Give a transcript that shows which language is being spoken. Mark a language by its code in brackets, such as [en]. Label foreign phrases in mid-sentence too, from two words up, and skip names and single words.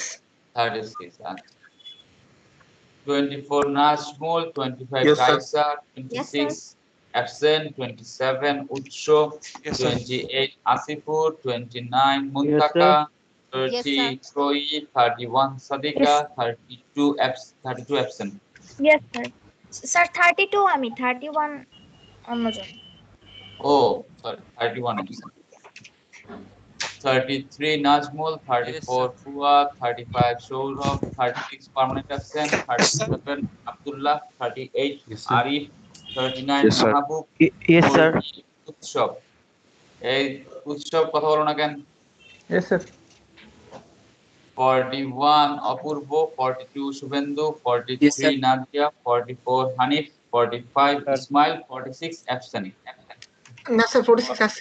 [bn] আচ্ছা। 24 নাজমুল, 25 কায়সা, 26 absent, 27 উৎস, 28 আসিফুর, 29 মুনতাকা, 30 ত্রয়ী, 31 সাদিকা, 32 absent. [en] Yes, sir. Sir, 32 [bn] আমি 31 অন্যজন। [en] Oh, sorry, 31 absent. 33 Najmul, 34 Fuad, 35 Shourab, 36 permanent absent, 37 Abdullah, 38 Arif, 39 Mahabub, Yes, sir. Utshab. [bn] এই উৎসব কথা বলো না কেন? [en] Yes, sir. [bn] 41 অপূর্ব, 42 শুভেন্দু, 43 নাদিয়া, 44 হানিফ, 45 ইসমাইল, 46 absent. না স্যার 46 আছে।